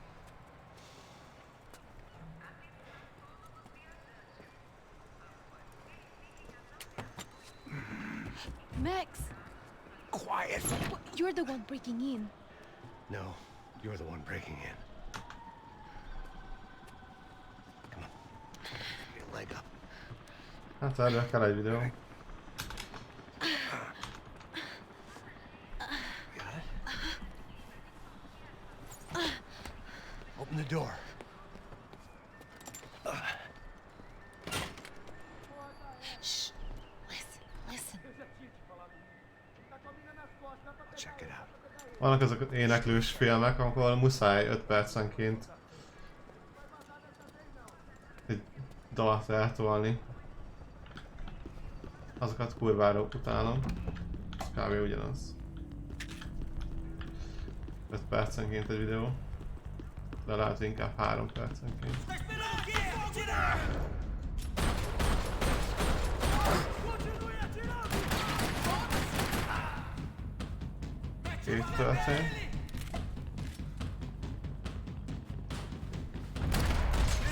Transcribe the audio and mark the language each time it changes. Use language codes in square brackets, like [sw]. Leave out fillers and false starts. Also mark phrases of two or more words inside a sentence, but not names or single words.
[en] Max, Quiet! you're the one breaking in. No, you're the one breaking in. Come on. Give me a leg up. [hu] Hát erről kell egy videó. [en] Got it? Open the door. Shh. Listen. I'll check it out. [hu] Vannak azok az éneklős filmek, amikor muszáj 5 percenként egy dalt eltolni. Azokat kurvára utálom. Ez kb. Ugyanaz. 5 percenként egy videó. De lehet inkább 3 percenként. [pt] Tá esperando o quê? Atirar! Continue atirando! [hu] Két történt.